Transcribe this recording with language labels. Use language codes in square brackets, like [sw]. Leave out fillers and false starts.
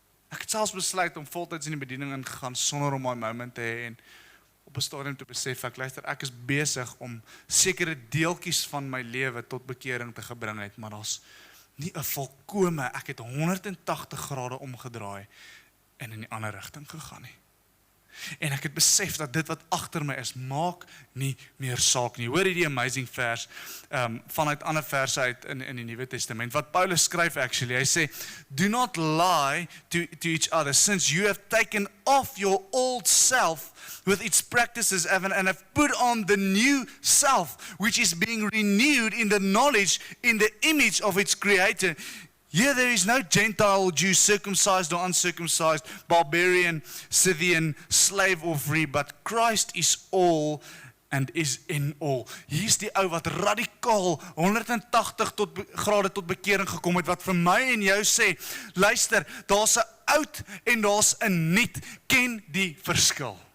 [af] Ek het selfs besluit om voltyds in die bediening ingegaan, sonder om my moment te hê, en op 'n stadium te besef, ek is besig om sekere deeltjies van my lewe tot bekering te gebring het, maar daar's nie 'n volkome, ek het 180 grade omgedraai, en in die ander rigting gegaan nie. En ek het besef dat dit wat agter my is, maak nie meer saak nie. Hoor hierdie amazing vers, vanuit ander verse uit in die Nuwe Testament, wat Paulus skryf actually, hy sê, [en] do not lie to each other, since you have taken off your old self with its practices and have put on the new self, which is being renewed in the knowledge, in the image of its creator. Here there is no Gentile or Jew, circumcised or uncircumcised, barbarian, Scythian, slave or free, but Christ is all and is in all. [af] Hier is die ou wat radikaal 180 grade tot bekering gekom het, wat vir my en jou sê, luister, daar's 'n oud en daar's 'n nuut, ken die verskil.